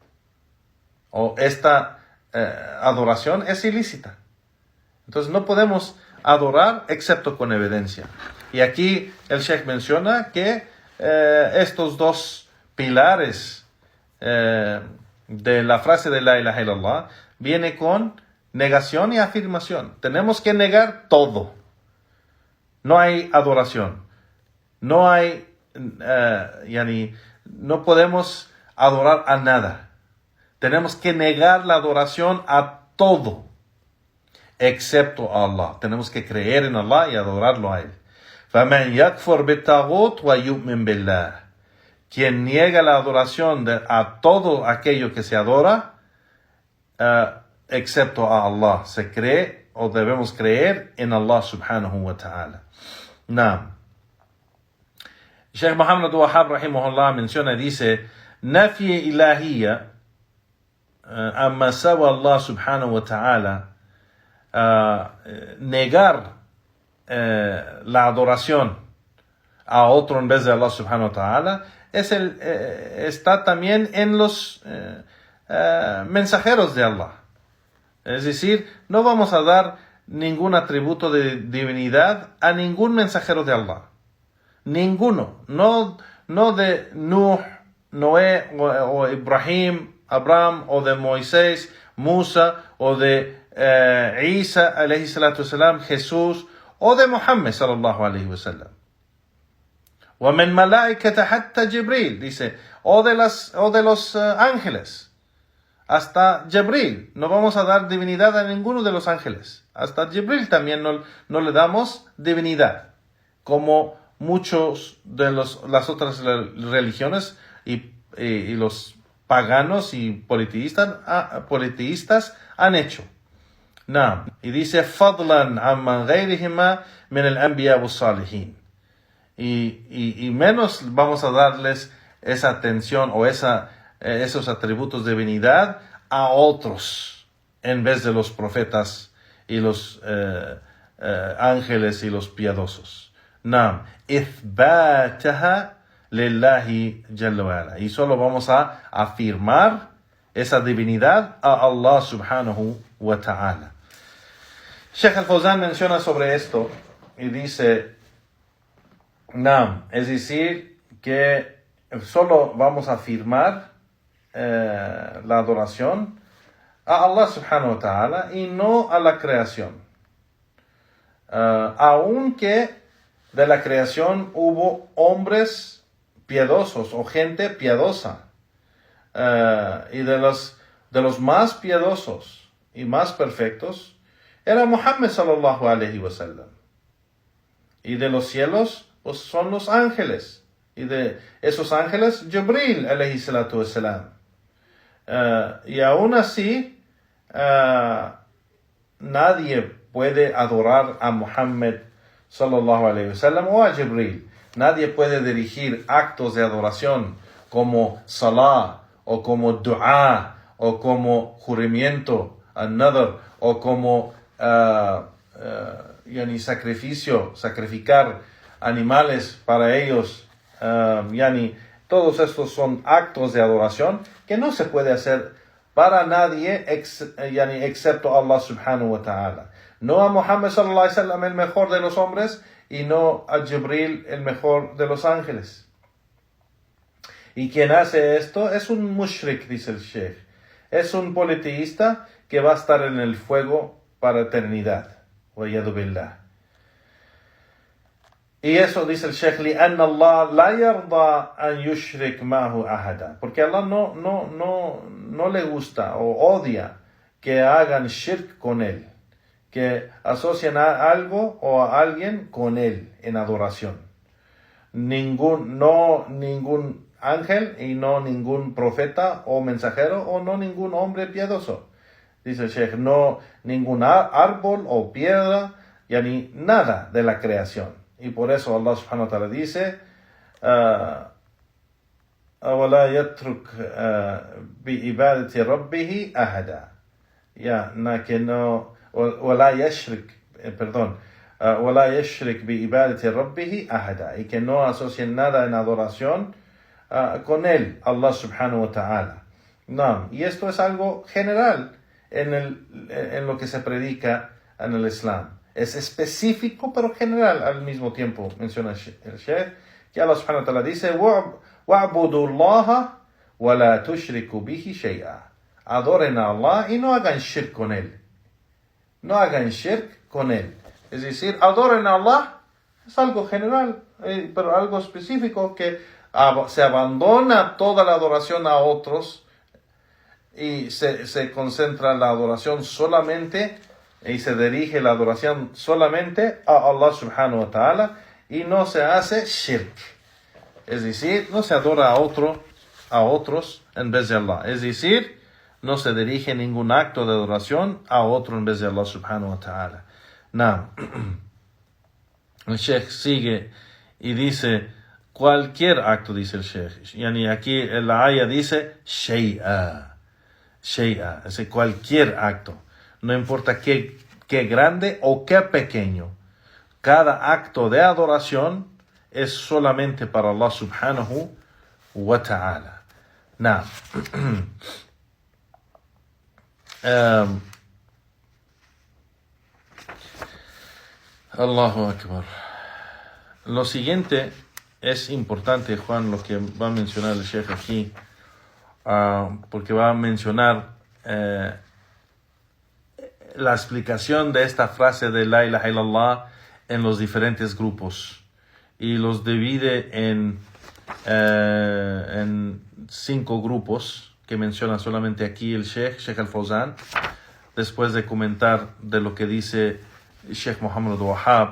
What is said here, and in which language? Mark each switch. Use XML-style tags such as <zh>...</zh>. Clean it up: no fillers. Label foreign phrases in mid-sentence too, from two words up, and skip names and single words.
<es>O esta adoración es ilícita. Entonces no podemos adorar excepto con evidencia. Y aquí el Sheikh menciona que estos dos pilares de la frase de</es> <ar>لا إله إلا الله</ar> <es>viene con negación y afirmación. Tenemos que negar todo. No hay adoración. No hay, no podemos adorar a nada. Tenemos que negar la adoración a todo, excepto a Allah. Tenemos que creer en Allah y adorarlo a Él.</es> <ar>فَمَنْ يَكْفُرْ بِالطَّاغُوتِ وَيُؤْمِنْ بِاللَّهِ.</ar> <es>Quien niega la adoración a todo aquello que se adora, excepto a Allah. Se cree o debemos creer en Allah</es> <ar>سبحانه وتعالى.</ar> <es>Naam. Sheikh Muhammad Wahab rahimahullah menciona y dice:</es> <ar>نفي الإلهية عما سوى الله سبحانه وتعالى,</ar> <es>negar la adoración a otro en vez de Allah</es> <ar>سبحانه وتعالى</ar> <es>está también en los mensajeros de Allah. Es decir, no vamos a dar ningún atributo de divinidad a ningún mensajero de Allah. Ninguno. No de Nuh, Noé o Ibrahim, Abraham, o de Moisés, Musa, o de Isa</es> <ar>عليه الصلاة والسلام,</ar> <es>Jesús, o de Muhammad</es> <ar>صلى الله عليه وسلم. وَمِنْ مَلَائِكَةَ حَتَّى Jibril,</ar> <es>dice, o de los ángeles, hasta Jibril. No vamos a dar divinidad a ninguno de los ángeles. Hasta Jibril también no le damos divinidad, como muchos de las otras religiones y los paganos y politeístas han hecho. Naam. Y dice,</es> <ar>فضلا عمن غيرهما من الأنبياء والصالحين.</ar> <es>Y menos vamos a darles esa atención o esos atributos de divinidad a otros en vez de los profetas y los ángeles y los piadosos. Naam.</es> <ar>إثباتها لله جل وعلا.</ar> <es>Y solo vamos a afirmar esa divinidad a Allah</es> <ar>سبحانه وتعالى.</ar> <es>Sheikh Al-Fawzan menciona sobre esto y dice, Naam, es decir, que solo vamos a afirmar la adoración a Allah</es> <ar>سبحانه وتعالى</ar> <es>y no a la creación. Aunque de la creación hubo hombres piadosos o gente piadosa, y de los más piadosos y más perfectos era Muhammad</es> <ar>صلى الله عليه وسلم.</ar> <es>Y de los cielos pues, son los ángeles. Y de esos ángeles, Jibril</es> <ar>عليه الصلاة والسلام.</ar> <es>Y aún así, nadie puede adorar a Muhammad</es> <ar>صلى الله عليه وسلم</ar> <es>o a Jibril. Nadie puede dirigir actos de adoración como salah, o como dua, o como juramento, an-nadr, o como sacrificar animales para ellos, todos estos son actos de adoración que no se puede hacer para nadie excepto Allah</es> <ar>سبحانه وتعالى.</ar> <es>No a Muhammad</es> <ar>صلى الله عليه وسلم</ar> <es>el mejor de los hombres y no a Jibril el mejor de los ángeles. Y quien hace esto es un mushrik, dice el Sheikh. Es un politeísta que va a estar en el fuego para eternidad.</es> <ar>والعياذ بالله.</ar> <es>Y eso dice el Sheikh,</es> <ar>لأن الله لا يرضى أن يشرك معه أحدا.</ar> <es>Porque Allah no le gusta o odia que hagan shirk con él, que asocian a algo o a alguien con él en adoración. Ningún ángel y no ningún profeta o mensajero o no ningún hombre piadoso. Dice el Sheikh, no ningún árbol o piedra, ni nada de la creación. Y por eso Allah</es> <ar>سبحانه وتعالى</ar> <es>dice,</es> <ar>أَوَلَا يَتْرُكْ بِإِبَادَةِ رَبِّهِ أَحَدًا. وَلَا يَشْرِكْ بِإِبَادَةِ رَبِّهِ أَحَدًا.</ar> <es>Y que no asocien nada en adoración con él, Allah</es> <ar>سبحانه وتعالى.</ar> <es>No, y esto es algo general en lo que se predica en el Islam. Es específico pero general al mismo tiempo. Menciona el Sheikh que Allah</es> <ar>سبحانه وتعالى</ar> <es>dice,</es> <ar>وَعْبُدُوا اللَّهَ وَلَا تُشْرِكُوا بِهِ شَيْئًا.</ar> <es>Adoren a Allah y no hagan shirk con él. No hagan shirk con él. Es decir, adoren a Allah es algo general, pero algo específico que se abandona toda la adoración a otros y se concentra la adoración solamente y se dirige la adoración solamente a Allah</es> <ar>سبحانه وتعالى</ar> <es>y no se hace shirk. Es decir, no se adora a otros en vez de Allah. Es decir, no se dirige ningún acto de adoración a otro en vez de Allah</es> <ar>سبحانه وتعالى.</ar> <es>Now, el Sheikh sigue y dice, cualquier acto, dice el Sheikh. Yani aquí en la ayah dice, shay'a, es decir, cualquier acto. No importa qué grande o qué pequeño. Cada acto de adoración es solamente para Allah</es> <ar>سبحانه وتعالى. Now, الله أكبر.</ar> <es>Lo siguiente es importante, Juan, lo que va a mencionar el Sheikh aquí, porque va a mencionar la explicación de esta frase de</es> <ar>لا إله إلا الله</ar> <es>en los diferentes grupos y los divide en 5 grupos que menciona solamente aquí el Sheikh Al-Fawzan, después de comentar de lo que dice Sheikh Muhammad al-Wahhab.</es>